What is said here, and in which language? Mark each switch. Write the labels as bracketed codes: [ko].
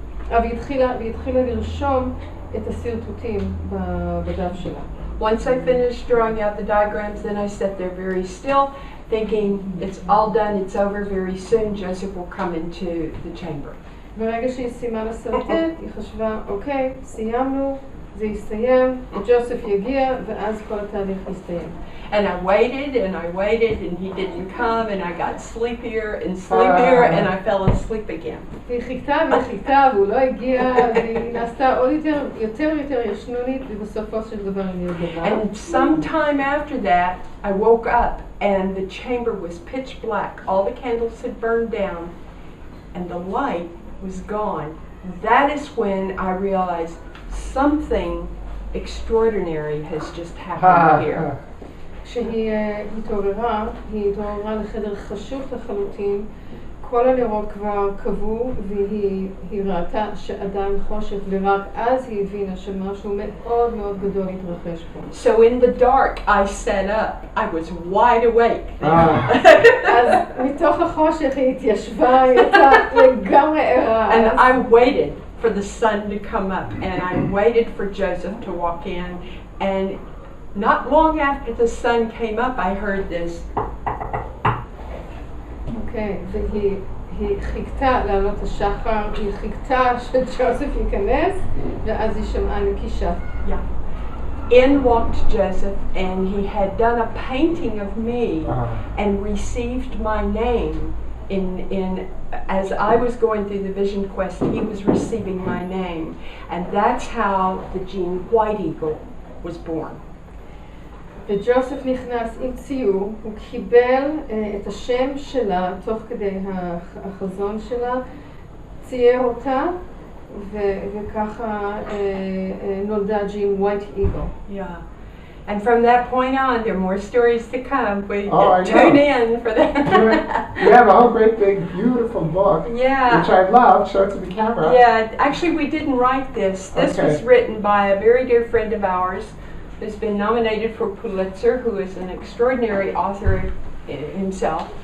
[he] והיא התחילה לרשום את הסרטוטים בדף שלה. [en] Once I finished drawing out the diagrams, then I sat there very still, thinking it's all done, it's over, very soon Joseph will come into the chamber. [he] ברגע שהיא סיימה לסרטט, היא חשבה, אוקיי, סיימנו, זה יסתיים, ג'וסף יגיע, ואז כל התהליך יסתיים. [en] And I waited and he didn't come, and I got sleepier and sleepier and I fell asleep again. [he] והיא חיכתה והוא לא הגיע, והיא נעשתה עוד יותר ישנונית, ובסופו של דבר היא נרגעה. [en] And sometime after that, I woke up and the chamber was pitch black. All the candles had burned down and the light was gone. That is when I realized something extraordinary has just happened here. [he] כשהיא התעוררה לחדר חשוך לחלוטין, כל הנרות כבר קבעו והיא ראתה שעדיין חושך, ורק אז היא הבינה שמשהו מאוד מאוד גדול התרחש פה. [en] So in the dark I sat up. I was wide awake. [he] אז מתוך החושך היא התיישבה, היא הייתה לגמרי ערה. [en] And I waited for the sun to come up, and I waited for Joseph to walk in, and not long after the sun came up, I heard this. [he] Okay, והיא חיכתה לעלות השחר, היא חיכתה שג'וסף ייכנס, ואז היא שמעה נקישה. [en] Yeah. In walked Joseph, and he had done a painting of me and received my name. As I was going through the vision quest, he was receiving my name, and that's how the Jeanne White Eagle was born. [he] וג'וסף נכנס עם ציור, הוא קיבל את השם שלה תוך כדי החזון שלה, צייר אותה וככה נולדה ג'ין ווייט איגל. [en] Yeah. And from that point on, there are more stories to come. We I tune know. in for that. You have a whole great big beautiful book, Yeah. which I love. Show it to the camera. Yeah, actually we didn't write this. This Okay. was written by a very dear friend of ours who's been nominated for Pulitzer, who is an extraordinary author himself.